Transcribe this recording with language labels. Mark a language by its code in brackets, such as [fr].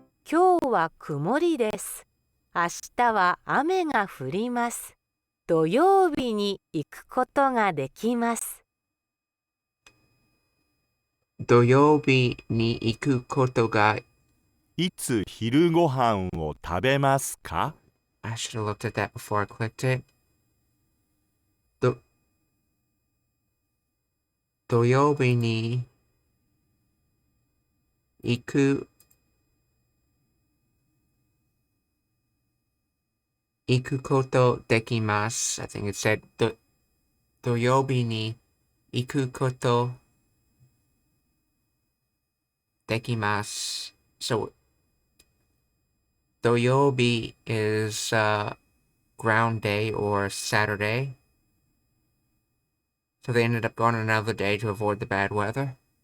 [ja] 今日は曇りです。明日は雨が降ります。土曜日に行くことができます。土曜日に行くことがいつ昼ご飯を食べますか？ [en] I should have looked at that before I clicked it. [ja] 土曜日に行くことできます。 [en] I think it said [ja] 土曜日に行くことできます。 [en] So 土曜日 is ground day or Saturday. So they ended up going another day to avoid the bad weather.